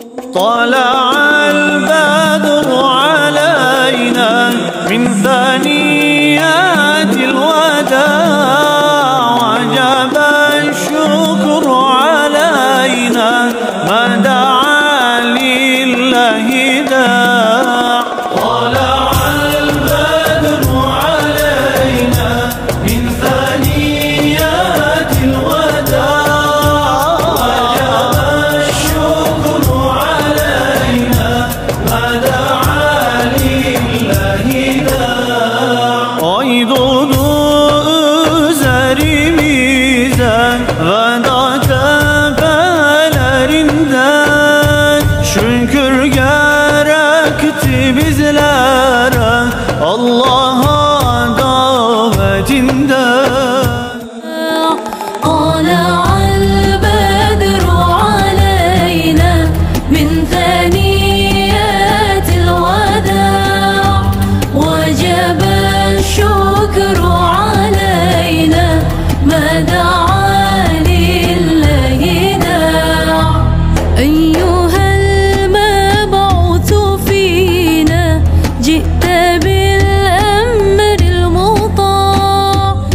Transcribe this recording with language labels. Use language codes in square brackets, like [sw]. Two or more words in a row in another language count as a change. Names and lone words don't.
[ar] طلع البدر علينا من ثنيات الوداع وجب الشكر علينا ما دعا لله داع طلع البدر علينا من ثنيات الوداع وجب الشكر علينا ما دعا لله داع أيضا [tr] üzerimize veda tepelerinden şükür gerekti bizlere Allah'a davetinden. [ar] طلع البدر علينا من ثنيات الوداع وجب الشكر علينا ما دعا لله داع أيها المبعوث فينا جئت بالأمر المطاع